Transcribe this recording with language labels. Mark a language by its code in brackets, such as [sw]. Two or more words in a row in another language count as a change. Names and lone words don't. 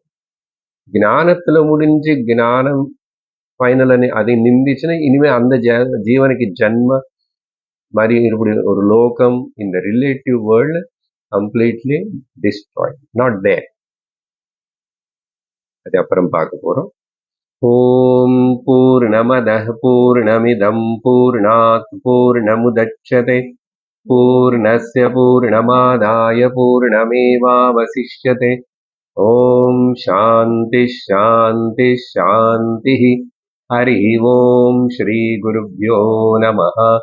[ta] ஞானத்துல முடிஞ்சு ஞானம் ஃபைனல் அதை நிந்திச்சுன்னா இனிமே அந்த ஜீவனுக்கு ஜன்ம மாதிரி இப்படி ஒரு லோகம் இந்த [en] relative world completely destroy, not there. [ta] அது அப்புறம் பார்க்க போறோம். [sa] ओम् पूर्णमदः पूर्णमिदं पूर्णात् पूर्णमुदच्यते पूर्णस्य पूर्णमादाय पूर्णमेवावशिष्यते. ओम् शान्ति शान्ति शान्ति. हरि ओम् श्री गुरुभ्यो नमः.